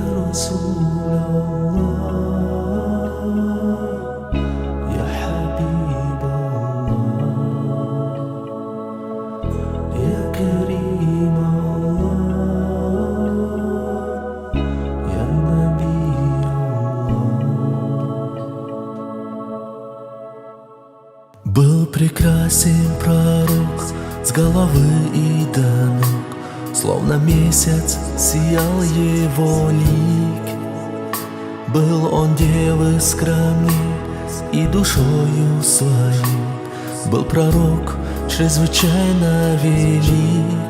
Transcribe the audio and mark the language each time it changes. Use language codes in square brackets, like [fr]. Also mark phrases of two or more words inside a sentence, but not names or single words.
[ar] رسول الله يا حبيب الله يا كريم الله يا نبي الله. [ru] Был прекрасен пророк с головы и до ног, словно месяц сиял его лик. Был он девы скромней и душою своей, был пророк чрезвычайно велик.